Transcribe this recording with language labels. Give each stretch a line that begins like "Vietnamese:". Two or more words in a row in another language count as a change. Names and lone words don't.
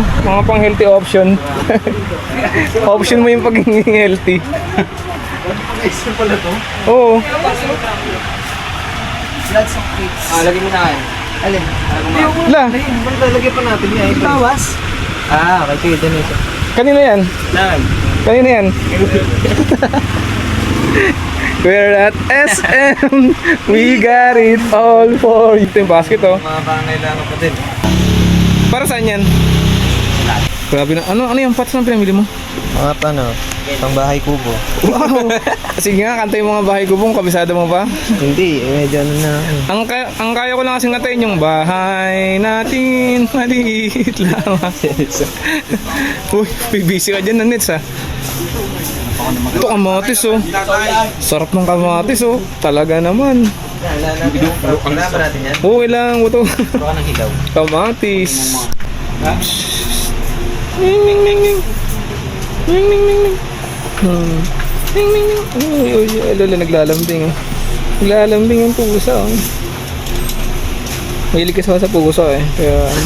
Filipino: Mga pang
English: healthy option.
Filipino: Option mo yung pagiging healthy. Ice pala to? Oo. Lagyan mo na kayo. Alin? La, Lalagyan pa natin yan. Tawas? Okay. Sige, dyan ito. kanina yan? Nag. Kanina yan?
English: We're at SM. We got it all for you.
Filipino: Ito yung basket, oh. Mga pangailangan pa din. Para saan yan? Grabe na. Ano yung pots na pinamili mo? Mga pangbahay kubo. Wow! Sige nga, kanta yung mga bahay kubong. Kabisado mo ba? Hindi, medyo ano na. Ang kaya ko lang kasing kantayin yung bahay natin, maliit lamang. Uy, busy ka dyan, Nanets, ha? Ito kamatis, oh. Sarap ng kamatis, oh. Talaga naman. Wala ba natin yan? Oo, ilang ito. Baka ng hilaw. Kamatis. Ning ning ning ning. Ning ning ning ning. Ning ning ning. Uy, lala naglalambing, oh. Naglalambing ang pusa, oh. Mahilig kasi ako sa pusa, eh. Kaya